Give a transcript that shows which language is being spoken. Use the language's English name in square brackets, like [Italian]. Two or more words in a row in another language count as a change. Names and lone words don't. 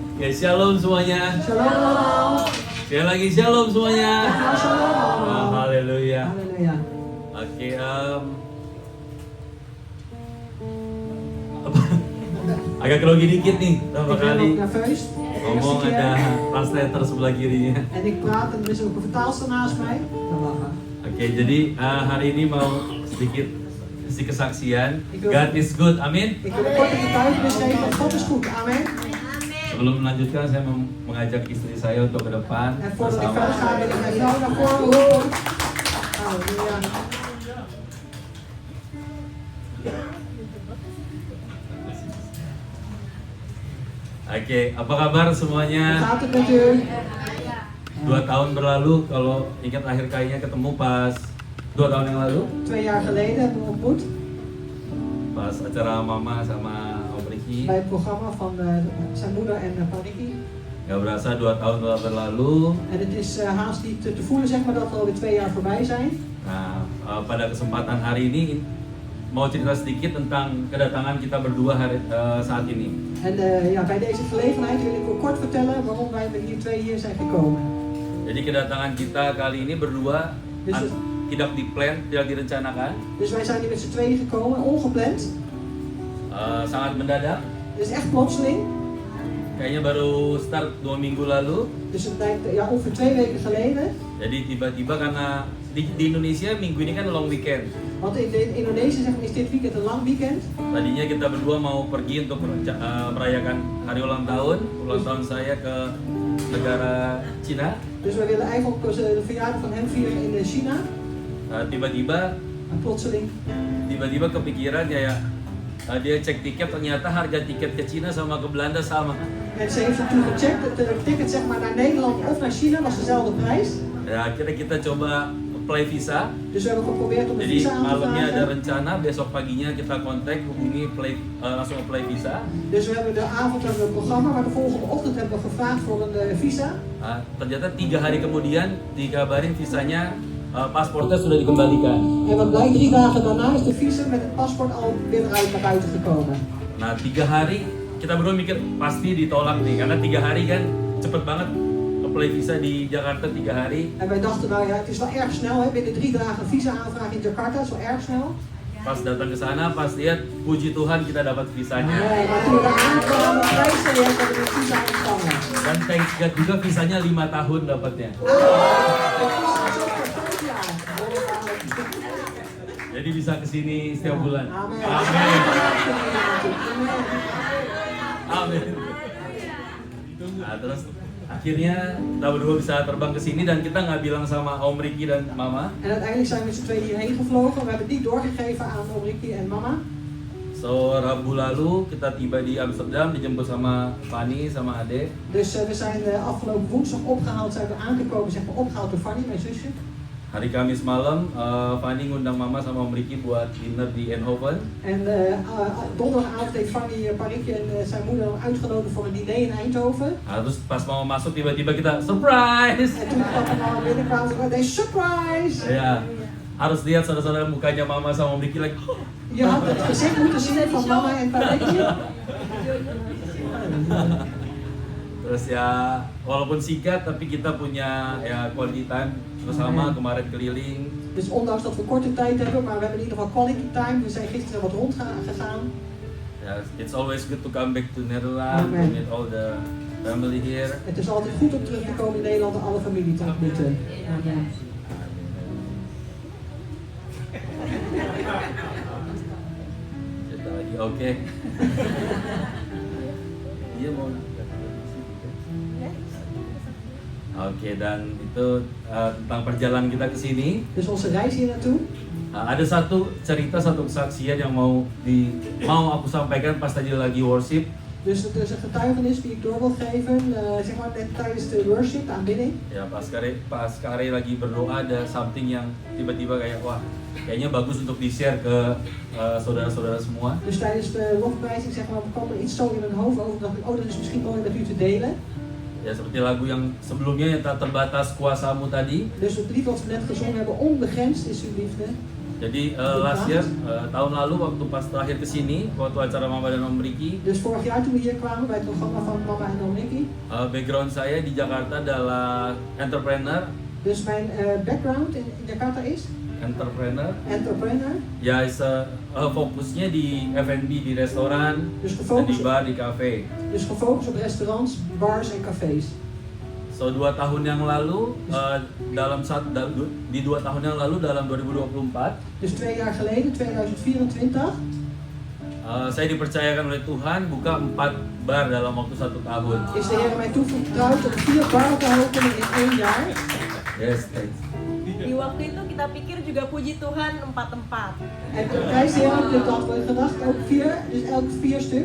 [Indonesian] Oke, shalom semuanya. Shalom. Sekali lagi shalom semuanya. Shalom. Haleluya. [Dutch] Halleluja. [Indonesian] Oke, agak grogi dikit nih, pertama [Dutch] Ik ben [Indonesian] kali [Dutch] ook nerveus. [Indonesian] ngomong [Dutch] Eerste [Indonesian] ada [Dutch] keer. [Indonesian] translator sebelah kirinya. [Dutch] En ik praat en er is ook een vertaalster naast mij. Dan lachen. [Indonesian] Oke, jadi hari ini mau sedikit kasih kesaksian. [English] God is good, [Indonesian] amin. [Dutch] Ik wil een korte getuigenis geven, want God is goed. Amen. [Indonesian] Sebelum melanjutkan, saya mau mengajak istri saya untuk ke depan [Dutch] En voordat ik [Indonesian] bersama. [Dutch] verder ga, wil ik mijn vrouw naar voren roepen. Halleluja. [Indonesian] Oke, apa kabar [Dutch] Hoe [Indonesian] semuanya? [Dutch] gaat het met u? [Indonesian] 2 tahun berlalu, kalau ingat akhir kalinya ketemu pas 2 tahun yang lalu, [Dutch] 2 jaar geleden hebben we ontmoet [Indonesian] pas acara Mama sama Om Ricky. [Dutch] bij het programma van zijn moeder en Pariki. [Indonesian] Gak berasa 2 tahun telah berlalu. [Dutch] En het is haast niet te voelen, zeg maar, dat er alweer 2 jaar voorbij zijn. [Indonesian] Nah, pada kesempatan hari ini mau cerita sedikit tentang kedatangan kita berdua saat ini. [Dutch] En ja, bij deze gelegenheid wil ik ook kort vertellen waarom wij met hier 2 hier zijn gekomen. [Indonesian] Jadi kedatangan kita kali ini berdua tidak diplan, tidak direncanakan, [Dutch] Dus wij zijn hier met z'n tweeën gekomen, ongepland. [Indonesian] sangat mendadak. [Dutch] Het is echt plotseling. [Indonesian] Kayaknya baru start 2 minggu lalu. [Dutch] Dus het lijkt ja, ongeveer 2 weken geleden. [Indonesian] Jadi tiba-tiba karena di Indonesia minggu ini kan [English] long weekend. [Dutch] Want in Indonesië zeg maar, is dit weekend een lang weekend. [Indonesian] Tadinya kita berdua mau pergi untuk merayakan hari ulang tahun saya ke negara Cina. [Dutch] Dus wij willen eigenlijk ook de verjaardag van hem vieren in China. [Indonesian] Tiba-tiba [Dutch] En plotseling. [Indonesian] Tiba-tiba kepikiran kayak dia cek tiket, ternyata harga tiket ke Cina sama ke Belanda sama. [Dutch] En ze heeft toen gecheckt, het ticket zeg maar, naar Nederland of naar China was dezelfde prijs. [Indonesian] Ya akhirnya kita coba apply visa. [Dutch] Dus we hebben geprobeerd om een [Indonesian] Jadi [Dutch] visa aan te [Indonesian] malamnya ada [Dutch] vragen. [Indonesian] rencana, besok paginya kita kontak, hubungi langsung apply visa. [Dutch] Dus we hebben de avond hebben we een programma, maar de volgende ochtend hebben we gevraagd voor een visa. [Indonesian] Ternyata 3 hari kemudian dikabarin visanya, pasportnya sudah dikembalikan. [Dutch] En wat blijkt, 3 dagen daarna is de visa met het paspoort al weer naar buiten gekomen. [Indonesian] Nah 3 hari kita berdua mikir pasti ditolak nih, karena 3 hari kan cepet banget apply visa di Jakarta 3 hari. [Dutch] En wij dachten, nou ja, het is wel erg snel, hè? Binnen 3 dagen een visa aanvraag in Jakarta, is wel erg snel. [Indonesian] Pas datang ke sana, pas lihat, puji Tuhan kita dapat visanya. [Dutch] Nee, maar toen we aankwamen, prijs we hebben we de visa ontvangen. [Indonesian] Dan [English] thanks God [Indonesian] juga visanya 5 tahun dapatnya. [Dutch] De visa is ook voor 5 jaar. [Indonesian] Jadi bisa kesini setiap bulan. [Dutch] Amen. [Indonesian] Amin. Amin. Nah, terus akhirnya kita berdua bisa terbang ke sini dan kita nggak bilang sama Om Ricky dan Mama. [Dutch] En uiteindelijk zijn we met z'n tweeën hierheen gevlogen. We hebben het niet doorgegeven aan Ricky en mama. [Indonesian] So Rabu lalu kita tiba di Amsterdam, dijemput sama Fanny sama Ade. [Dutch] Dus we zijn afgelopen woensdag opgehaald, zijn we aangekomen, zeg maar opgehaald door Fanny, mijn zusje. [Indonesian] Hari Kamis malam, Fanny ngundang Mama sama Om Ricky buat dinner di Eindhoven. [Dutch] En donderdagavond heeft Fanny Parikje en zijn moeder uitgenodigd voor een diner in Eindhoven. [Indonesian] Nah, terus pas mau masuk tiba-tiba kita surprise. [Dutch] En toen kwam er nou binnenkwamen ze deze surprise! [Indonesian] Ya, harus lihat saudara-saudara mukanya Mama sama Om Ricky like. [Dutch] Je had het gezicht moeten zien van mama en Parikje. [Indonesian] Terus ya, walaupun singkat tapi kita punya ya [English] quality time [Indonesian] bersama kemarin keliling. [Dutch] Dus ondanks dat we korte tijd hebben, maar we hebben in ieder geval [English] quality time. [Dutch] We zijn gisteren wat rondgegaan. [Indonesian] Ya, [English] it's always good to come back to Nederland to meet all the family here. [Dutch] Het is altijd goed om terug te komen in Nederland en alle familie te ontmoeten. Amen. [Indonesian] Kita lagi oke. Iya mau. Oke, dan itu tentang perjalanan kita ke sini. [Dutch] Dus onze reis hier naartoe. [Indonesian] Ada satu cerita, satu kesaksian yang mau aku sampaikan pas tadi lagi worship. [Dutch] Dus het is een getuigenis die ik door wil geven, zeg maar net tijdens de worship, de aanbidding. [Indonesian] Ya pas Kare lagi berdoa ada something yang tiba-tiba kayak wah kayaknya bagus untuk di-share ke saudara-saudara semua. [Dutch] Dus tijdens de lofprijzing zeg maar, kwam er iets zo in mijn hoofd over, dacht ik, oh dat is misschien mooi met u te delen. [Indonesian] Ya seperti lagu yang sebelumnya yang tak terbatas kuasamu tadi. [Dutch] Dus het lied wat we net gezongen hebben, onbegrensd is uw liefde. [English] Jadi last year, [Indonesian] tahun lalu waktu pas terakhir kesini, waktu acara Mama dan Om Ricky, [Dutch] Dus vorig jaar toen we hier kwamen bij het programma van mama en Ricky, [Indonesian] Background saya di Jakarta adalah entrepreneur. [Dutch] Dus mijn background in Jakarta is [Indonesian] Entrepreneur. [Dutch] entrepreneur. [Indonesian] Ya, fokusnya di F&B, di restoran, [Dutch] Dus [Indonesian] dan di [Dutch] gefocust, [Indonesian] bar, di cafe. [Dutch] dus gefocust op restaurants, bars en cafés. [Indonesian] So 2 tahun yang lalu, di 2 tahun yang lalu dalam 2024, [Dutch] Dus 2 jaar geleden, 2024, [Indonesian] saya dipercayakan oleh Tuhan buka 4 bar dalam waktu 1 tahun. [Dutch] is de Heer mij toevertrouwd om 4 baren te openen in 1 jaar. [English] Yes, thanks. [Indonesian] Di waktu itu kita pikir juga puji Tuhan 4 tempat. [Dutch] En prijs de Heer, dit hadden we gedacht, ook 4, dus elk 4 stuks.